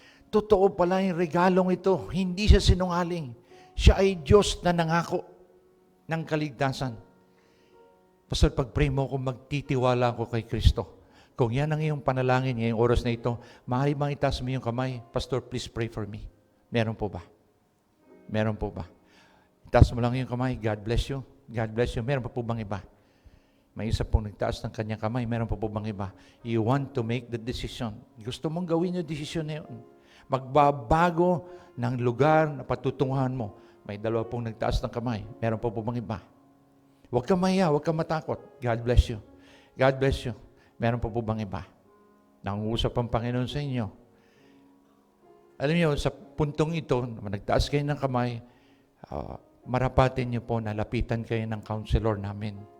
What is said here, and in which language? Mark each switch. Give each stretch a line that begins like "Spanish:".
Filipino: Totoo pala yung regalong ito. Hindi siya sinungaling. Siya ay Diyos na nangako ng kaligtasan. Pastor, pag-pray mo kung magtitiwala ako kay Kristo. Kung yan ang iyong panalangin ngayong oras na ito, maaari bang itaas mo yung kamay?
English: Pastor, please pray for me.
Filipino: Meron po ba? Meron po ba? Itaas mo lang yung kamay.
English: God bless you. God bless you.
Filipino: Meron pa po bang iba? May isa pong nagtaas ng kanyang kamay. Meron pa po bang iba?
English: You want to make the decision.
Filipino: Gusto mong gawin yung decision na yun. Magbabago ng lugar na patutunguhan mo. May dalawa pong nagtaas ng kamay. Meron pa po bang iba? Huwag ka maya, huwag ka matakot.
English: God bless you. God bless you.
Filipino: Meron pa po bang iba? Nangungusap ang Panginoon sa inyo. Alam niyo, sa puntong ito, nagtaas kayo ng kamay, marapatin niyo po na lapitan kayo ng counselor namin.